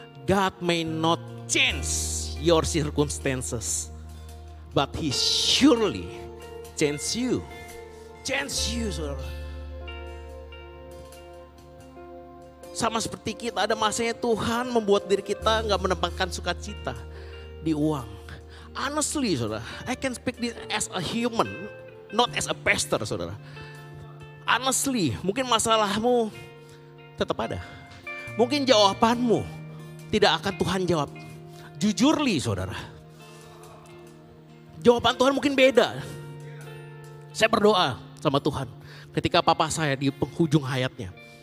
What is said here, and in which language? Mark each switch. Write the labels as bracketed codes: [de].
[en] God may not change your circumstances, but He surely change you. [id] Saudara. Sama seperti kita, ada masanya Tuhan membuat diri kita gak menempatkan sukacita di uang. [en] Honestly, saudara, I can speak this as a human, not as a pastor, saudara. [id] Honestly, mungkin masalahmu tetap ada. Mungkin jawabanmu tidak akan Tuhan jawab. Jujurly, saudara. Jawaban Tuhan mungkin beda. Saya berdoa sama Tuhan ketika papa saya di penghujung hayatnya.